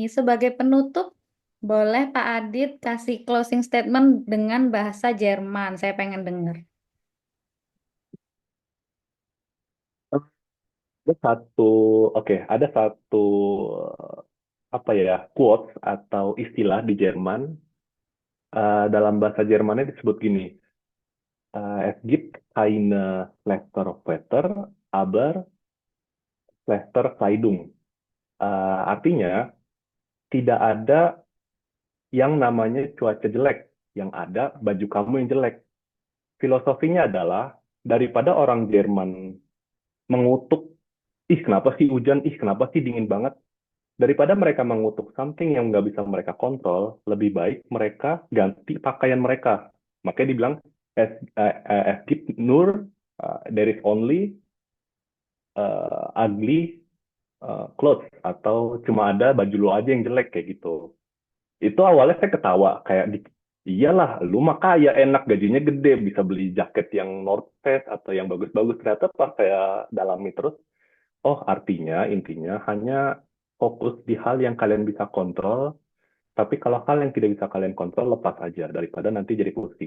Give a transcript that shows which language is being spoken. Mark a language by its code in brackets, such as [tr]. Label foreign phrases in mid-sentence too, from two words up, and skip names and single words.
[id] Sebagai penutup, boleh Pak Adit kasih [en] closing statement [id] dengan bahasa Jerman. Saya pengen dengar. Ada satu, oke, ada satu apa ya, quotes atau istilah di Jerman, dalam bahasa Jermannya disebut gini, [de] es gibt keine schlechter Wetter, aber schlechter Kleidung. [id] Artinya tidak ada yang namanya cuaca jelek, yang ada baju kamu yang jelek. Filosofinya adalah daripada orang Jerman mengutuk, ih kenapa sih hujan, ih kenapa sih dingin banget, daripada mereka mengutuk something yang nggak bisa mereka kontrol, lebih baik mereka ganti pakaian mereka. Makanya dibilang, [de] es gibt nur, [en] there is only ugly clothes, [id] atau cuma ada baju lu aja yang jelek kayak gitu. Itu awalnya saya ketawa, kayak iyalah, lu mah kaya, enak, gajinya gede, bisa beli jaket yang North Face atau yang bagus-bagus. Ternyata pas saya dalami terus, oh artinya intinya hanya fokus di hal yang kalian bisa kontrol, tapi kalau hal yang tidak bisa kalian kontrol, lepas aja daripada nanti jadi pusing.